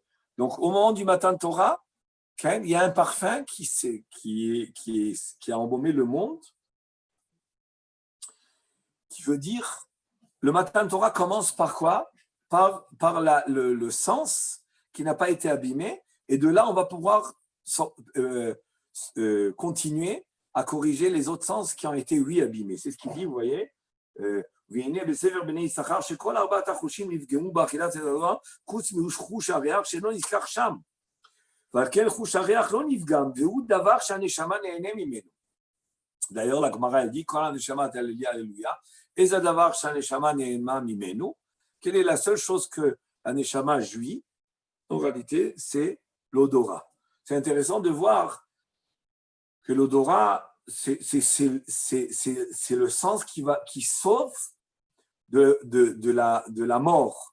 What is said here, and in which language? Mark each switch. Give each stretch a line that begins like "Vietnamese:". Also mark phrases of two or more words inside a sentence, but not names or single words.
French: Donc, au moment du matin de Torah, il y a un parfum qui a embaumé le monde, qui veut dire, le matin de Torah commence par quoi? Par le sens qui n'a pas été abîmé, et de là, on va pouvoir continuer à corriger les autres sens qui ont été, oui, abîmés. C'est ce qu'il dit, vous voyez.
Hebrew: והנה בספר בני יששכר שכל ארבעת החושים נפגמו באכילת הדבר חוץ מחוש הריח שלא נזכר שם. ועל כן חוש הריח לא נפגם, והוא דבר שהנשמה נהנה ממנו.
French: D'ailleurs, la Gemara elle dit quand la neshama alléluia, alléluia, et ça d'avoir
Hebrew: שהנשמה נהנה ממנו,
French: quelle est la seule chose que la neshama jouit? En réalité, c'est l'odorat. C'est intéressant de voir que l'odorat, c'est le sens qui sauve de la mort.